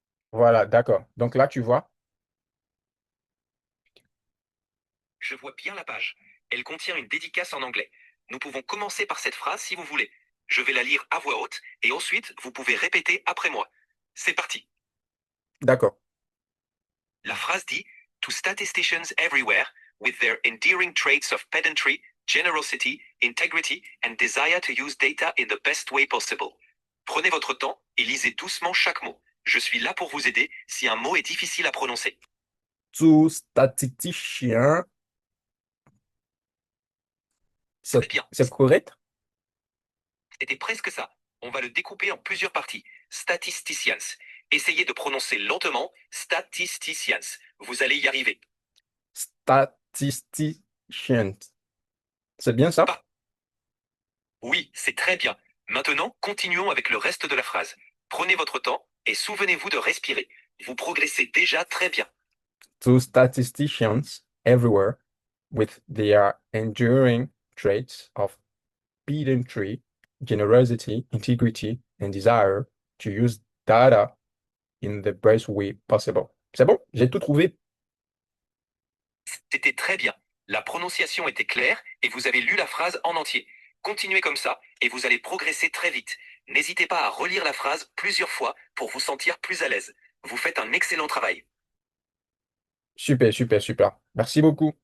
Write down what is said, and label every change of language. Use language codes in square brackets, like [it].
[fr] Voilà, d'accord. Donc là, tu vois. Je vois bien la page. Elle contient une dédicace en anglais. Nous pouvons commencer par cette phrase si vous voulez. Je vais la lire à voix haute et ensuite vous pouvez répéter après moi. C'est parti. D'accord. La phrase dit [en] To statisticians everywhere, with their endearing traits of pedantry, generosity, integrity, and desire to use data in the best way possible. [fr] Prenez votre temps et lisez doucement chaque mot. Je suis là pour vous aider si un mot est difficile à prononcer. Tout statisticien Très bien. C'est correct? C'était presque ça. On va le découper en plusieurs parties. Statisticians. Essayez de prononcer lentement. Statisticians. Vous allez y arriver. Statistician. C'est bien ça? Pas. Oui, c'est très bien. Maintenant, continuons avec le reste de la phrase. Prenez votre temps et souvenez-vous de respirer. Vous progressez déjà très bien. [en] To statisticians everywhere with their enduring traits of pedantry, generosity, integrity, and desire to use data in the best way possible. [fr] C'est bon? J'ai tout trouvé. C'était très bien. La prononciation était claire et vous avez lu la phrase en entier. Continuez comme ça et vous allez progresser très vite. N'hésitez pas à relire la phrase plusieurs fois pour vous sentir plus à l'aise. Vous faites un excellent travail. Super, super, super. Merci beaucoup.